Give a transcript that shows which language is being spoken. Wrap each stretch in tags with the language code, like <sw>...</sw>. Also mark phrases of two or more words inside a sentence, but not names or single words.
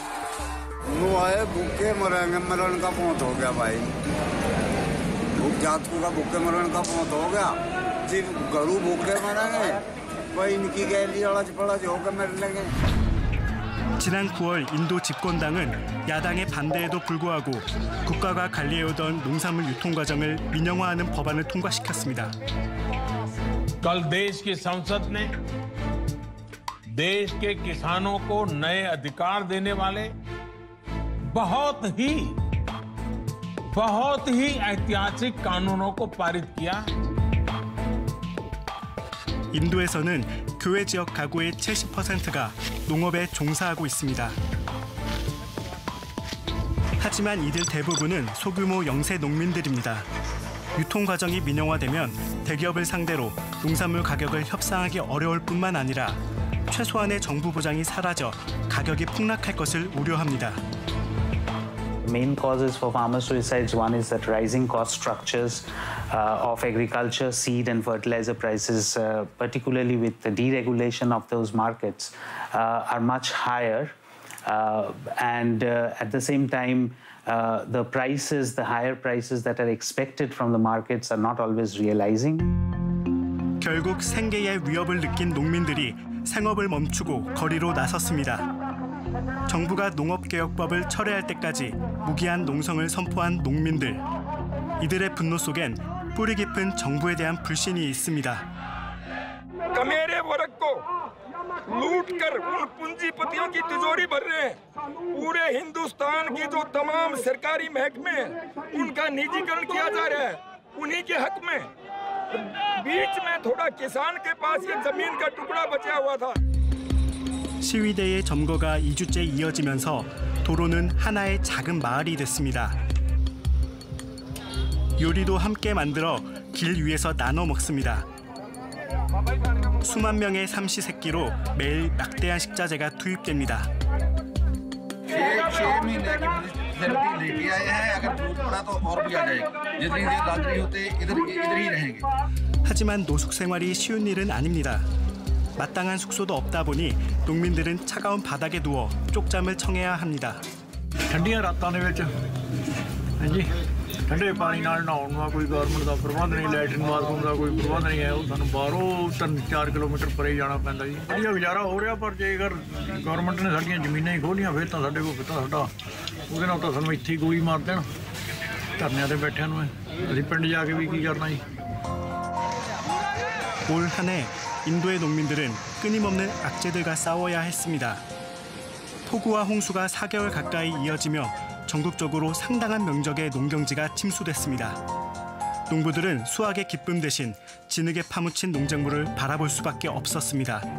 <ko>지난 9월 인도 집권당은 야당의 반대에도 불구하고 국가가 관리해오던 농산물 유통 과정을 민영화하는 법안을 통과시켰습니다.</ko> <hi>कल देश की संसद ने देश के किसानों को नए अधिकार देने वाले बहुत ही ऐतिहासिक कानूनों को पारित किया.</hi> <ko>인도에서는 교외 지역 가구의 70%가 농업에 종사하고 있습니다. 하지만 이들 대부분은 소규모 영세 농민들입니다. 유통 과정이 민영화되면 대기업을 상대로 농산물 가격을 협상하기 어려울 뿐만 아니라 최소한의 정부 보장이 사라져 가격이 폭락할 것을 우려합니다.</ko> <en>Main causes for farmer suicides, one is that rising cost structures of agriculture, seed and fertilizer prices, particularly with the deregulation of those markets, are much higher. And at the same time, the prices, the higher prices that are expected from the markets are not always realizing.</en> <ko>결국 생계의 위협을 느낀 농민들이 생업을 멈추고 거리로 나섰습니다. 정부가 농업개혁법을 철회할 때까지 무기한 농성을 선포한 농민들. 이들의 분노 속엔 뿌리 깊은 정부에 대한 불신이 있습니다.</ko> <hi>कमेरे वर्ग को लूटकर उन पूंजीपतियों की तिजोरी भर रहे हैं। पूरे हिंदुस्तान की जो तमाम सरकारी महकमे उनका निजीकरण किया जा रहा है उन्हीं के हक में। बीच में थोड़ा किसान के पास ये जमीन का टुकड़ा बचा हुआ था।</hi> <ko>시위대의 점거가 2주째 이어지면서 도로는 하나의 작은 마을이 됐습니다. 요리도 함께 만들어 길 위에서 나눠 먹습니다. 수만 명의 삼시세끼로 매일 막대한 식자재가 투입됩니다. 하지만 노숙 생활이 쉬운 일은 아닙니다. 마땅한 숙소도 없다 보니 농민들은 차가운 바닥에 누워 쪽잠을 청해야 합니다.</ko> <pa>ਠੰਡੀਆਂ ਰਾਤਾਂ ਦੇ ਵਿੱਚ ਹਾਂਜੀ ਠੰਡੇ ਪਾਣੀ ਨਾਲ ਨਹਾਉਣ ਦਾ ਕੋਈ ਗਵਰਨਮੈਂਟ ਦਾ ਪ੍ਰਬੰਧ ਨਹੀਂ,</pa> <en>latrine bathroom</en> <pa>ਦਾ ਕੋਈ ਪ੍ਰਬੰਧ ਨਹੀਂ ਹੈ। ਉਹ ਸਾਨੂੰ ਬਾਹਰੋਂ 3-4 ਕਿਲੋਮੀਟਰ ਪਰੇ ਜਾਣਾ ਪੈਂਦਾ ਜੀ। ਵਧੀਆ ਗੁਜ਼ਾਰਾ ਹੋ ਰਿਹਾ, ਪਰ ਜੇਕਰ ਗਵਰਨਮੈਂਟ ਨੇ ਸਾਡੀਆਂ ਜ਼ਮੀਨਾਂ ਹੀ ਖੋਲੀਆਂ ਫਿਰ ਤਾਂ ਸਾਡੇ ਕੋਲ ਕਿਤਾ ਸਾਡਾ ਉਹਦੇ ਨਾਲ ਤਾਂ ਸਾਨੂੰ ਇੱਥੇ ਗੋਲੀ ਮਾਰ ਦੇਣ ਧਰਨਿਆਂ ਤੇ ਬੈਠਿਆਂ ਨੂੰ। ਅਸੀਂ ਪਿੰਡ ਜਾ ਕੇ ਵੀ ਕੀ ਕਰਨਾ ਜੀ।</pa> <ko>올 한 해 인도의 농민들은 끊임없는 악재들과 싸워야 했습니다. 폭우와 홍수가 4개월 가까이 이어지며 전국적으로 상당한 면적의 농경지가 침수됐습니다. 농부들은 수확의 기쁨 대신 진흙에 파묻힌 농작물을 바라볼 수밖에 없었습니다.</ko>